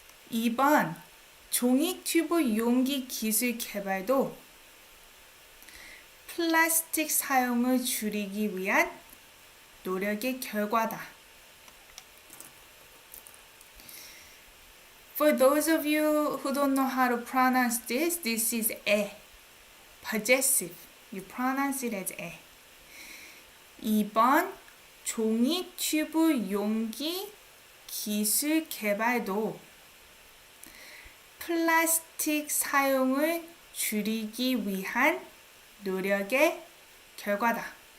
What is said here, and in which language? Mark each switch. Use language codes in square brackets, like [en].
[ko] 이번 종이 튜브 용기 기술 개발도 플라스틱 사용을 줄이기 위한 노력의 결과다. [en] For those of you who don't know how to pronounce this is 에. Possessive. You pronounce it as 에. [ko] 2번 종이 튜브 용기 기술 개발도 플라스틱 사용을 줄이기 위한 노력의 결과다.